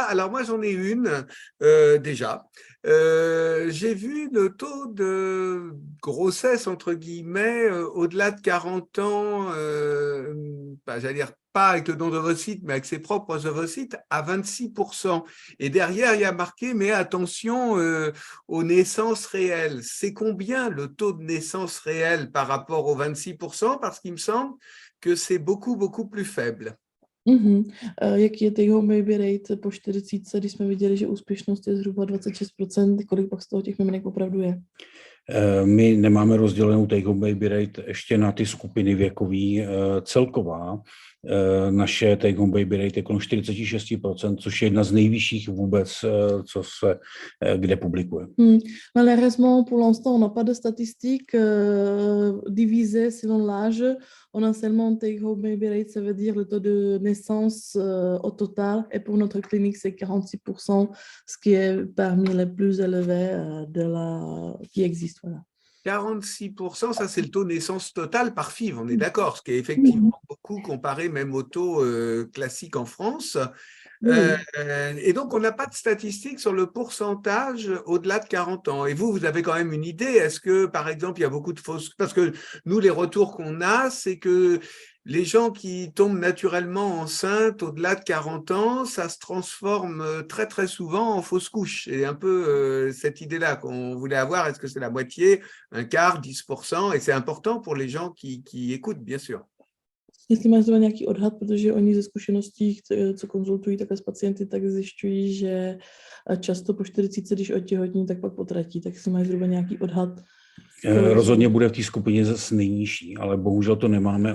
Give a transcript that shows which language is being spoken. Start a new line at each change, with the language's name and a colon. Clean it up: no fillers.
French: Alors moi j'en ai une déjà. J'ai vu le taux de grossesse entre guillemets au-delà de 40 ans, j'allais dire pas avec le don d'ovocytes, mais avec ses propres ovocytes à 26%. Et derrière il y a marqué mais attention aux naissances réelles. C'est combien le taux de naissance réelle par rapport aux 26%? Parce qu'il me semble que c'est beaucoup plus faible. Mhm.
Czech: Jaký je take home baby rate po 40, když jsme viděli, že úspěšnost je zhruba 26%, kolik pak z toho těch miminek opravdu je? My nemáme rozdělenou take-home baby rate ještě na ty skupiny věkový celková. Naše take-home baby rate je kolem 46%, což je jedna z nejvyšších vůbec, co se kde publikuje.
French: Malheureusement, pour l'instant, on n'a pas de statistiques divisées selon l'âge. On a seulement take-home baby rate, ça veut dire le taux de naissance au total. Et pour notre clinique, c'est 46%, ce qui est parmi les plus élevés qui existent. Voilà. 46%, ça c'est le taux de naissance total par FIV, on est d'accord, ce qui est effectivement beaucoup comparé même au taux classique en France. Et donc, on n'a pas de statistiques sur le pourcentage au-delà de 40 ans. Et vous avez quand même une idée. Est-ce que, par exemple, il y a beaucoup de fausses... Parce que nous, les retours qu'on a, c'est que les gens qui tombent naturellement enceintes au-delà de 40 ans, ça se transforme très, très souvent en fausse couche. Et un peu cette idée-là qu'on voulait avoir, est-ce que c'est la moitié, un quart, 10%? Et c'est important pour les gens qui écoutent, bien sûr.
Czech: Jestli máš zrovna nějaký odhad, protože oni ze zkušeností, co konzultují takhle s pacienty, tak zjišťují, že často po 40, když otěhotní, tak pak potratí. Tak si máš zhruba nějaký odhad. Rozhodně bude v té skupině zase nejnižší, ale bohužel to nemáme.